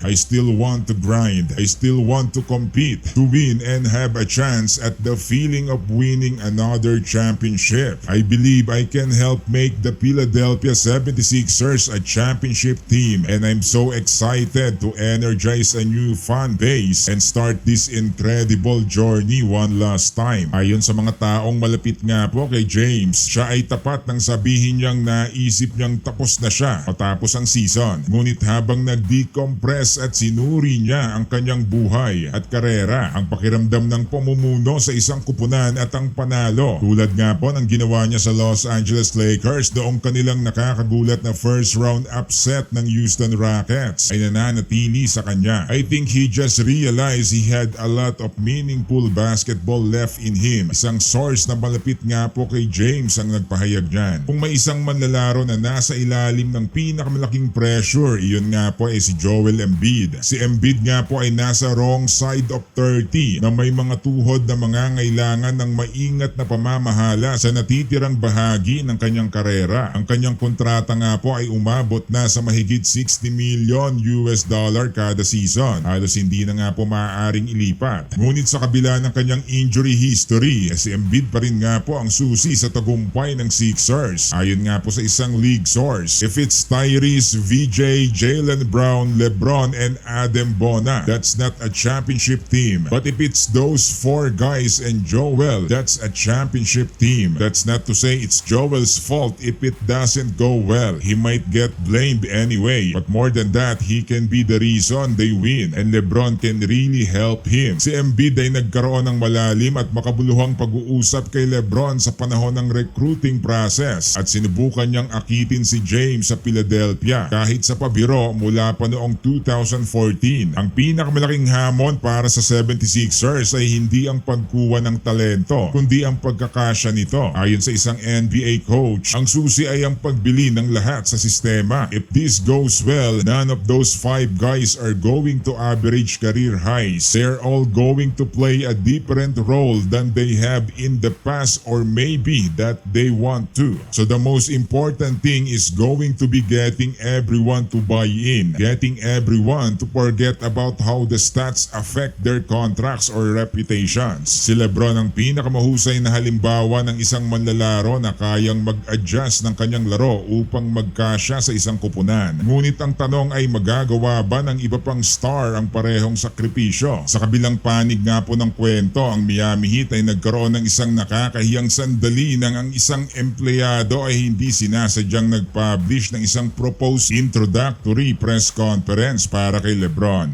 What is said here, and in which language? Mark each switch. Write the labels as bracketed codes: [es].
[en] I still want to grind. I still want to compete, to win and have a chance at the feeling of winning another championship. I believe I can help make the Philadelphia 76ers a championship team and I'm so excited to energize a new fan base and start this incredible journey one last time." [tl] Ayon sa mga taong malapit nga po kay James, siya ay tapat nang sabihin niyang naisip niyang tapos na siya matapos ang season. Ngunit habang nag-decompress at sinuri niya ang kanyang buhay at karera, ang pakiramdam ng pamumuno sa isang kupunan at ang panalo, tulad nga po ng ginawa niya sa Los Angeles Lakers noong kanilang nakakagulat na [en] first round upset [tl] ng Houston Rockets, ay nananatili sa kanya. [en] I think he just realized he had a lot of meaningful basketball left in him. [tl] Isang source na malapit nga po kay James ang nagpahayag niyan. Kung may isang manlalaro na nasa ilalim ng pinakamalaking pressure, iyon nga po ay si Joel Embiid. Si Embiid nga po ay nasa [en] wrong side of 30 [tl] na may mga tuhod na mangangailangan ng maingat na pamamahala sa natitirang bahagi ng kanyang karera. Ang kanyang kontrata nga po ay umabot na sa mahigit $60 million kada season. Halos hindi na nga po maaaring ilipat. Ngunit sa kabila ng kanyang injury history, si Embiid pa rin nga po ang susi sa tagumpay ng Sixers. Ayon nga po sa isang league source, [en] if it's Tyrese, VJ, Jaylen Brown, Lebron, and Adam Bona, that's not a championship team. But if it's those 4 guys and Joel, that's a championship team. That's not to say it's Joel's fault if it doesn't go well. He might get blamed anyway. But more than that, he can be the reason they win and LeBron can really help him. [tl] Si Embiid ay nagkaroon ng malalim at makabuluhang pag-uusap kay LeBron sa panahon ng recruiting process at sinubukan niyang akitin si James sa Philadelphia kahit sa pabiro mula pa noong 2014. Ang pinakamalaking hamon para sa 76ers ay hindi ang pagkuha ng talento kundi ang pagkakasya nito. Ayon sa isang NBA coach, ang susi ay ang pagbili ng lahat sa sistema. [en] If this goes goes well, none of those 5 guys are going to average career highs. They're all going to play a different role than they have in the past, or maybe that they want to. So the most important thing is going to be getting everyone to buy in, getting everyone to forget about how the stats affect their contracts or reputations. [tl] Si Lebron ang pinakamahusay na halimbawa ng isang manlalaro na kayang mag-adjust ng kanyang laro upang magkasya sa isang kupunan. Ngunit ang tanong ay magagawa ba ng iba pang star ang parehong sakripisyo? Sa kabilang panig nga po ng kwento, ang Miami Heat ay nagkaroon ng isang nakakahiyang sandali nang ang isang empleyado ay hindi sinasadyang nag-publish ng isang [en] proposed introductory press conference [tl] para kay Lebron.